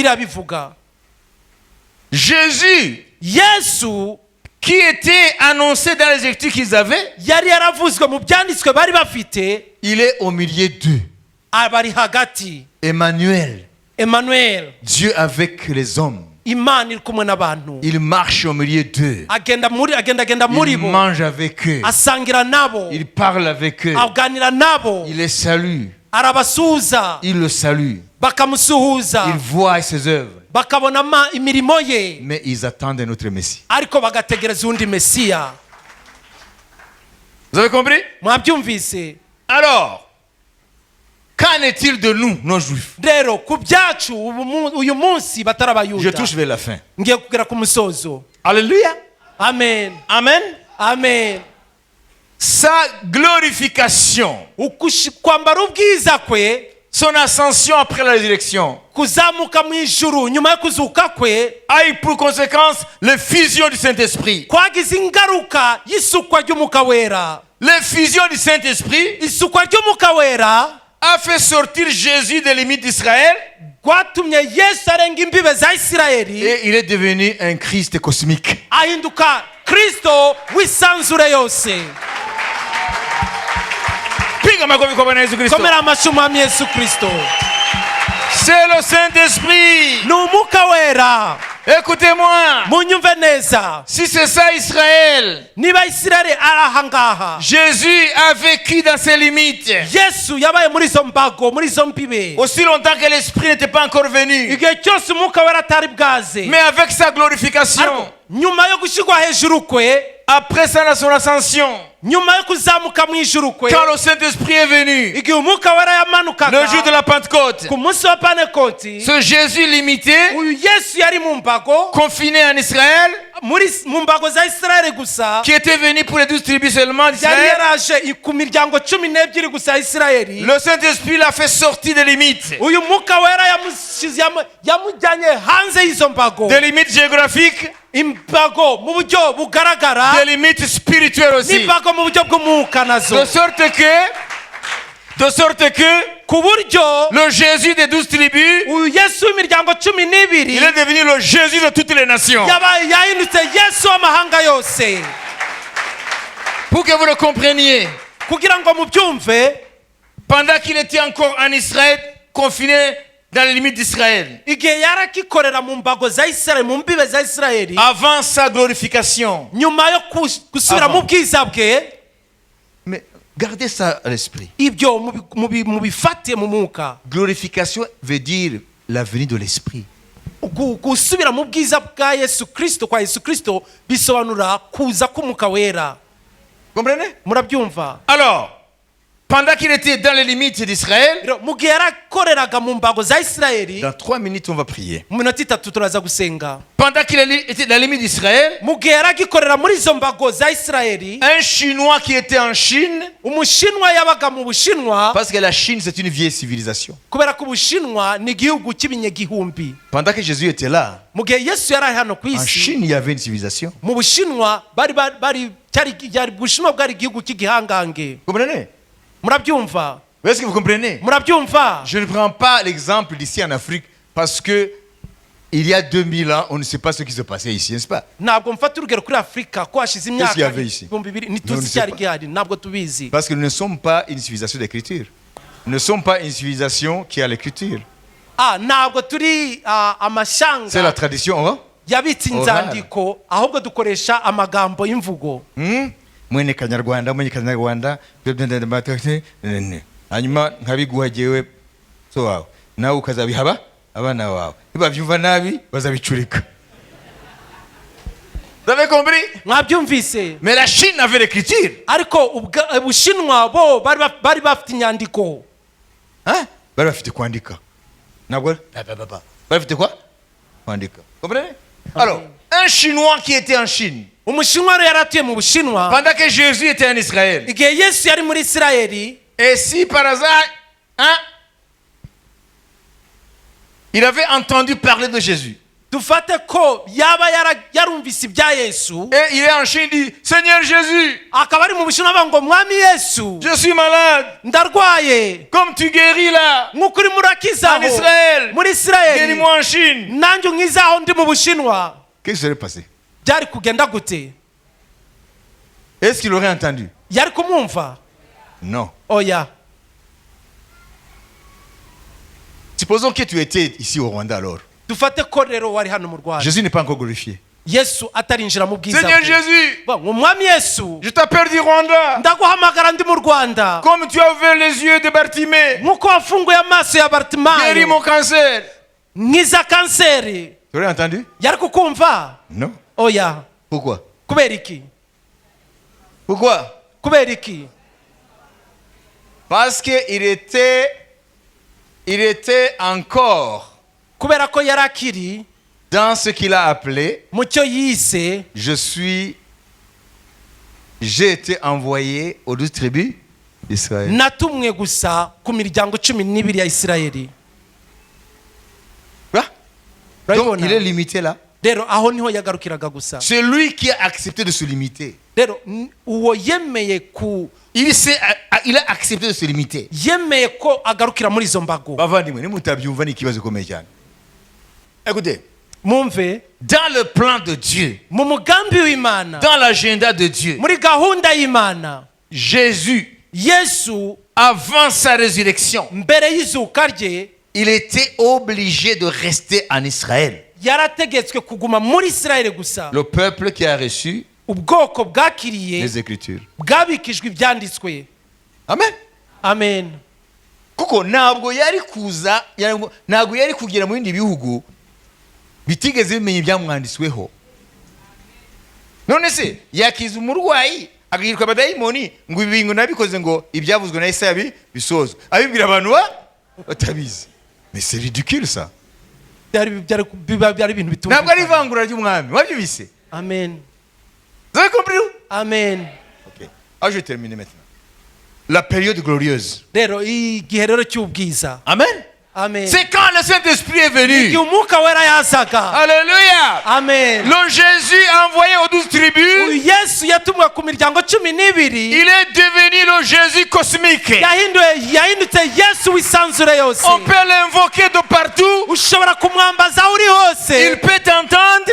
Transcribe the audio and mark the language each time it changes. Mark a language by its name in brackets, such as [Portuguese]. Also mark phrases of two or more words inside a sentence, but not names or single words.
[French] Jésus, qui était annoncé dans les Écritures qu'ils avaient, il est au milieu d'eux. Emmanuel, Dieu avec les hommes. [Kinyarwanda] imana iri kumwe n'abantu [French] Il marche au milieu d'eux. [Kinyarwanda] agenda muri [French] Il [Kinyarwanda] bo [French] mange avec eux. [Kinyarwanda] asangira nabo [French] Il parle avec eux. [Kinyarwanda] aganira nabo [French] Il les salue. [Kinyarwanda] arabasuhuza [French] Il le salue. [Kinyarwanda] bakamusuhuza [French] Il voit ses œuvres. [Kinyarwanda] bakabona imirimo ye [French] Mais ils attendent un autre Messie. [Kinyarwanda] ariko bagategereza undi mesiya. [French] Vous avez compris? [Kinyarwanda] Mwabyumvise? [French] Alors, qu'en est-il de nous, nos juifs? [Kinyarwanda] Rero ku byacu uyu munsi batari [French] Je [Kinyarwanda] abayuda [French] touche vers la fin. [Kinyarwanda] ngiye kugera ku musozo. [French] Alléluia. Amen, Amen. amen. Sa glorification, [Kinyarwanda] Kwambara ubwiza kwe, [French] son ascension après la résurrection, [Kinyarwanda] kuzamuka mu ijuru nyuma yo kuzuka kwe, [French] a eu pour conséquence l'effusion du Saint-Esprit. [Kinyarwanda] kwagize ingaruka y'isukwa ry'umwuka wera. [French] L'effusion du Saint-Esprit [Kinyarwanda] Isukwa ry'umwuka wera [French] a fait sortir Jésus des limites d'Israël [Kinyarwanda] rwatumye Yesu arenga imbibe za Isirayeli [French] et il est devenu un Christ cosmique. [Kinyarwanda] ahinduka Kristo w'isanzure yose. [Swahili] Piga makofi kwa Bwana Yesu Kristo. [Kinyarwanda] Komera amashyi umwami Yesu Kristo. [French] C'est le Saint-Esprit. [Kinyarwanda] Ni umwuka wera. [French] Écoutez-moi. [Kinyarwanda] Munyumve neza. [French] Si c'est ça Israël, [Kinyarwanda] Niba Isirayeli ari aha ngaha, [French] Jésus a vécu dans ses limites. [Kinyarwanda] Yesu yabaye muri izo mbago, muri izo mbibe, [French] Aussi longtemps que l'Esprit n'était pas encore venu. [Kinyarwanda] igihe cyose umwuka wera atari bwaze. [French] Mais avec sa glorification, [Kinyarwanda] Ariko nyuma yo gushyirwa hejuru kwe, [French] après son ascension, [Kinyarwanda] nyuma yo kuzamuka mu ijuru kwe, [French] quand le Saint-Esprit est venu, [Kinyarwanda] igihe umwuka wera [French] le [Kinyarwanda] yamanukaga [French] jour de la Pentecôte, [Kinyarwanda] ku munsi wa Pentekoti, [French] ce Jésus limité, [Kinyarwanda] uyu Yesu yari mu mbago, [French] confiné en Israël, [Kinyarwanda] mu mbago za Isirayeli gusa, [French] qui était venu pour les 12 tribus seulement [Kinyarwanda] yari [French] d'Israël, [Kinyarwanda] yaraje ku miryango 12 gusa ya Isirayeli. [French] le Saint-Esprit l'a fait sortir des limites. [Kinyarwanda] Uyu mwuka wera yamujyanye hanze y'izo mbago, [French] Des limites géographiques, [Kinyarwanda] imbago mu buryo bugaragara, [French] des limites spirituelles aussi. [Kinyarwanda] n'imbago mu buryo bw'umwuka nazo, [French] De sorte que [Kinyarwanda] ku buryo [French] le Jésus des 12 tribus, [Kinyarwanda] uyu Yesu w'imiryango 12 [French] il est devenu le Jésus de toutes les nations. [Kinyarwanda] yahindutse Yesu w'amahanga yose. [French] Pour que vous le compreniez, [Kinyarwanda] Kugira ngo mubyumve, [French] pendant qu'il était encore en Israël, confiné dans les limites d'Israël, [Kinyarwanda] igihe yarakikorera mu mbago za Isirayeli, mu mbibe za Isirayeli, [French] avant sa glorification. [Kinyarwanda] nyuma yo gusubira mu bwiza bwe, [French] Mais gardez ça à l'esprit. [Kinyarwanda] ibyo mubifate mu mwuka. [French] Glorification veut dire la venue de l'Esprit. [Kinyarwanda] Gusubira mu bwiza bwa Yesu Kristo, kwa Yesu Kristo, bisobanura kuza k'umwuka wera. [French] Comprenez? [Kinyarwanda] Murabyumva? [French] Alors, pendant qu'il était dans les limites d'Israël, [Kinyarwanda] Mu gihe yarakoreraga mu mbago za Isirayeli, [French] dans 3 minutes on va prier. [Kinyarwanda] mu minota 3 turaza gusenga. [French] Pendant qu'il était dans les limites d'Israël, [Kinyarwanda] Mu gihe yaragikorera muri izo mbago za Isirayeli, [French] un Chinois qui était en Chine, [Kinyarwanda] umushinwa yabaga mu Bushinwa, [French] parce que la Chine c'est une vieille civilisation. [Kinyarwanda] kubera ko Ubushinwa ni igihugu cy'ibinyagihumbi. [French] Pendant que Jésus était là, [Kinyarwanda] Mu gihe Yesu yari hano ku [French] en [Kinyarwanda] isi, [French] Chine il y avait une civilisation. [Kinyarwanda] mu Bushinwa Bushinwa bwari igihugu cy'igihangange. [French] Comprenez? [Kinyarwanda] Murabyumva? [French] Est-ce que vous comprenez? [Kinyarwanda] Murabyumva? [French] Je ne prends pas l'exemple d'ici en Afrique parce que il y a 2000 ans, on ne sait pas ce qui se passait ici, n'est-ce pas? [Kinyarwanda] Ntabwo mfata urugero kuri Afurika ko hashize [French] Qu'est-ce qu'il y [Kinyarwanda] imyaka [French] avait ici? 2000 Non, [Kinyarwanda] ntituzi [French] on ne [Kinyarwanda] icyari [French] sait pas. [Kinyarwanda] gihari, ntabwo tubizi. [French] Parce que nous ne sommes pas une civilisation d'écriture. Nous ne sommes pas une civilisation qui a l'écriture. [Kinyarwanda] Ntabwo turi [French] C'est la [Kinyarwanda] amashanga [French] tradition, hein? [Kinyarwanda] yabitse inzandiko, ahubwo dukoresha amagambo y'imvugo. [Rundi] Mwene Kanyarwanda, hanyuma nkabiguha jewe so wawe nawe ukazabihaba abana bawe nibavyumva nabi bazabicurika. [French] Vous avez compris? [Kinyarwanda] Mwabyumvise? [French] Mais la Chine avait l'écriture. [Kinyarwanda] Ariko Ubushinwa bo bari bafite inyandiko. Hein? Bari bafite kwandika. Nabwo bari bafite quoi? Kwandika. Comprenez? [French] Alors, un Chinois qui était en Chine, [Kinyarwanda] Umushinwa rero yaratuye mu Bushinwa, [French] pendant que Jésus était en Israël, [Kinyarwanda] igihe Yesu yari muri Isirayeli, [French] et si par hasard, hein, il avait entendu parler de Jésus, [Kinyarwanda] dufate ko yaba yarumvise ibya Yesu, [French] et il est en Chine, il dit, Seigneur Jésus, [Kinyarwanda] akaba ari mu Bushinwa avuga ngo mwami Yesu, [French] je suis malade, [Kinyarwanda] ndarwaye, [French] comme tu guéris là, [Kinyarwanda] nk'uko uri murakizaho [French] en Israël, [Kinyarwanda] muri Isirayeli, [French] guéris-moi en Chine. [Kinyarwanda] nanjye unkizaho ndi mu Bushinwa. [French] Qu'est-ce qui serait passé? [Kinyarwanda] Byari kugenda gute? [French] Est-ce qu'il aurait entendu? [Kinyarwanda] Yari kumwumva? [French] Non. [Kinyarwanda] Oya. [French] Supposons que tu étais ici au Rwanda alors. [Kinyarwanda] dufate ko rero wari hano mu Rwanda [French] Jésus n'est pas encore glorifié. [Kinyarwanda] Yesu atarinjira mu bwiza [French] Seigneur [Kinyarwanda] bwe. [French] Jésus, Bon, [Kinyarwanda] umwami Yesu [French] je t'appelle du Rwanda. [Kinyarwanda] ndaguhamagara ndi mu Rwanda [French] Comme tu as ouvert les yeux de Bartimée, [Kinyarwanda] nk'uko wafunguye amaso ya [French] guéris [Kinyarwanda] Bartimayo [French] mon cancer. [Kinyarwanda] nkiza kanseri. [French] Tu l'as entendu? [Kinyarwanda] yari kukumva? [French] Non. [Kinyarwanda] Oya. [French] Pourquoi? [Kinyarwanda] Kubera iki? [French] Pourquoi? [Kinyarwanda] Kubera iki? [French] Parce qu'il était encore [Kinyarwanda] Kubera ko yari akiri [French] dans ce qu'il a appelé [Kinyarwanda] mu cyo yise [French] j'ai été envoyé aux 12 tribus d'Israël. [Kinyarwanda] natumwe gusa ku miryango 12 ya Isirayeli. [French] Quoi? Donc [Kinyarwanda] Urabibona? [French] il est limité là. [Kinyarwanda] Rero aho niho yagarukiraga gusa. [French] C'est lui qui a accepté de se limiter. [Kinyarwanda] Rero uwo yemeye [French] Il a accepté de se limiter. [Kinyarwanda] yemeye ko agarukira muri izo mbago. Bavandimwe, nimutabyumva ni ikibazo gikomeye cyane. [French] Écoutez, [Kinyarwanda] Mumve [French] dans le plan de Dieu, [Kinyarwanda] mu mugambi w'Imana, [French] dans l'agenda de Dieu, [Kinyarwanda] muri gahunda y'Imana, [French] Jésus, [Kinyarwanda] Yesu [French] avant sa résurrection, [Kinyarwanda] mbere y'izuka rye [French] il était obligé de rester en Israël. [Kinyarwanda] yarategetswe kuguma muri Isirayeli gusa. [French] Le peuple qui a reçu [Kinyarwanda] Ubwoko bwakiriye [French] les Écritures. [Kinyarwanda] bwabikijwe ibyanditswe. Amen. Amen. Kuko ntabwo yari kugera mu bindi bihugu bitigeze bimenya ibyamwanditsweho. None se yakiza umurwayi agahirwa abadayimoni ngo ibi bintu nabikoze ngo ibyavuzwe na Yesaya bisozwe. Abibwira abantu batabizi. [French] Mais c'est ridicule ça. [Kinyarwanda] byari ibintu bitumva. Ntabwo ari ivangura ry'umwami. Wabyibise? Amen. [French] Vous avez compris? Amen. OK. Ah, je termine maintenant. La période glorieuse. [Kinyarwanda] Rero igihe rero cy'ubwiza. Amen. Amen. [French] C'est quand le Saint-Esprit est [Kinyarwanda] Igihe [French] venu. [Kinyarwanda] umwuka wera yazaga. Alléluia. Amen. [French] Le Jésus envoyé aux 12 tribus, [Kinyarwanda] Yesu yatumwe ku miryango 12. [French] il est devenu le Jésus cosmique. [Kinyarwanda] yahindutse Yesu w'isanzure yose. [French] On peut l'invoquer de partout. [Kinyarwanda] ushobora kumwambaza uri hose [French] Il peut t'entendre